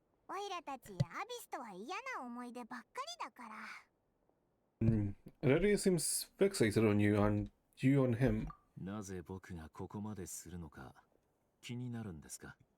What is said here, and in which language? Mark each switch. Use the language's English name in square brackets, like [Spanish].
[Japanese] オイラたちアビスとは嫌な思い出ばっかりだから。 [English] Aurelia seems fixated on you and you on him. [Japanese] なぜ僕がここまでするのか気になるんですか？